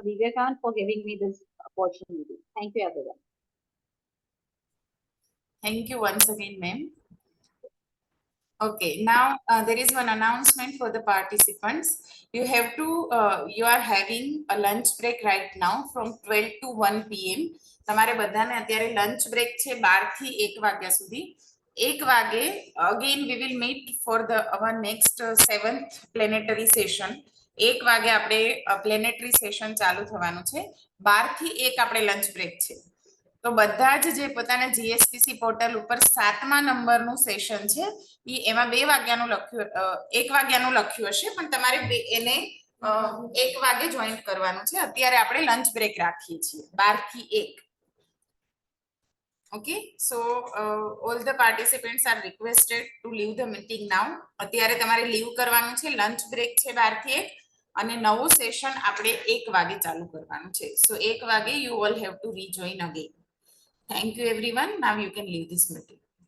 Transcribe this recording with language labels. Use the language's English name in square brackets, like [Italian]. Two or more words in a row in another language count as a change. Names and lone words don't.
[English] Vivekan for giving me this opportunity. Thank you everyone. Thank you once again, ma'am. Okay, now there is one announcement for the participants. You have to, you are having a lunch break right now from 12 to 1 p.m. [Gujarati] તમારે બધાને અત્યારે [English] lunch break [Gujarati] છે 12 થી 1 વાગ્યા સુધી. [English] 1 વાગે again we will meet for the our next 7th planetary session. [Gujarati] 1 વાગે આપણે [English] planetary session [Gujarati] ચાલુ થવાનું છે. 12 થી 1 આપણે [English] lunch break [Gujarati] છે. તો બધા જ જે પોતાના જીએસપીસી પોર્ટલ ઉપર 7મા નંબરનું સેશન છે એ એમાં 2 વાગ્યાનું લખ્યું 1 વાગ્યાનું લખ્યું હશે પણ તમારે એને 1 વાગે જોઈન કરવાનું છે. અત્યારે આપણે [English] lunch break [Gujarati] રાખીએ છીએ 12 થી 1. [English] Okay, so all the participants are requested to leave the meeting now. [Gujarati] અત્યારે તમારે લીવ કરવાનું છે. [English] lunch break [Gujarati] છે 12 થી 1 અને નવું સેશન આપણે 1 વાગે ચાલુ કરવાનું છે. [English] So 1 વાગે you all have to rejoin again. Thank you everyone. Now you can leave this meeting.